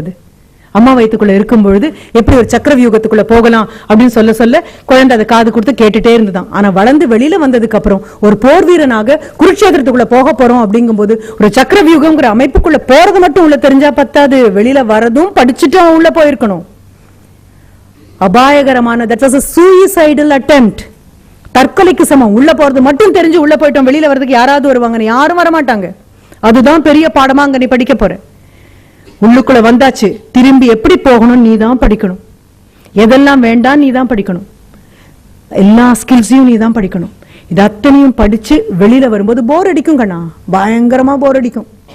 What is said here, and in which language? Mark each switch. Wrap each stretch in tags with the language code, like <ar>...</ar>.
<ta>அது அம்மா வயிற்றுக்குள்ள இருக்கும் பொழுது எப்படி ஒரு சக்கர வியூகத்துக்குள்ள போகலாம் அப்படின்னு சொல்ல குழந்தை அதை காது கொடுத்து கேட்டுட்டே இருந்துதான். ஆனா வளர்ந்து வெளியில வந்ததுக்கு அப்புறம் ஒரு போர் வீரனாக குருட்சேத்திரத்துக்குள்ள போக போறோம் அப்படிங்கும்போது ஒரு சக்கர வியூகம்ங்கிற அமைப்புக்குள்ள போறது மட்டும் உள்ள தெரிஞ்சா பத்தாது, வெளியில வரதும் படிச்சுட்டு அவன் உள்ள போயிருக்கணும். அபாயகரமான,</ta> <en>that was a suicidal attempt.</en> <ta>தற்கொலைக்கு சமம். உள்ள போறது மட்டும் தெரிஞ்சு உள்ள போயிட்டோம், வெளியில வர்றதுக்கு யாராவது வருவாங்க? யாரும் வரமாட்டாங்க. அதுதான் பெரிய பாடமா அங்க நீ படிக்க போற. உள்ளுக்குள்ள வந்தாச்சு, திரும்பி எப்படி போகணும் நீ தான் படிக்கணும். எதெல்லாம் வேண்டாம் நீ தான் படிக்கணும். எல்லா ஸ்கில்ஸையும் நீ தான் படிக்கணும். இது அத்தனையும் படிச்சு வெளியில வரும்போது போர் அடிக்கும் கண்ணா, பயங்கரமா போர் அடிக்கும்.</ta>